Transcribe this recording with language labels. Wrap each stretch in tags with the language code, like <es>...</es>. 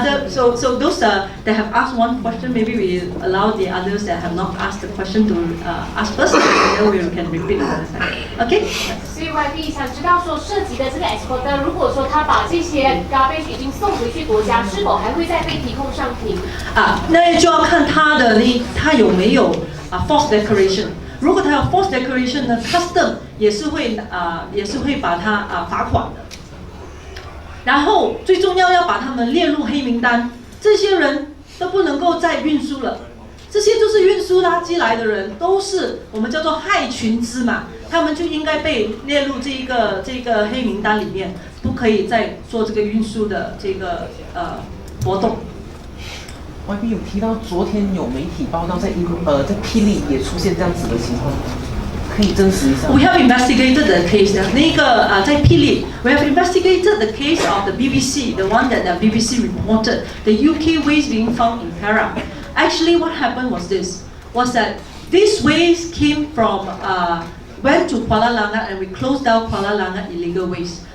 <en>So those that have asked one question, maybe we allow the others that have not asked the question to ask first, and then we can repeat another time. Okay?</en> <zh>所以 YB 想知道说，涉及的这个 exporter， 如果说他把这些 garbage 已经送回去国家，是否还会再被提供上庭？那就要看他有没有false declaration。如果他有 false declaration 呢 ，custom 也是会把他罚款的。然后最重要把他们列入黑名单，这些人都不能够再运输了。这些就是运输垃圾来的人，都是我们叫做害群之马，他们就应该被列入这个黑名单里面，不可以再做这个运输的这个活动。 YB 有提到昨天有媒体报道在霹雳也出现这样子的情况。</zh> <en>We have investigated the case.</en> <zh>在霹雳</zh> <en>we have investigated the case of the BBC, the one that the BBC reported, the UK waste being found in Perak. Actually, what happened was that this waste came from, went to Kuala Langat, and we closed down Kuala Langat illegal waste.</en>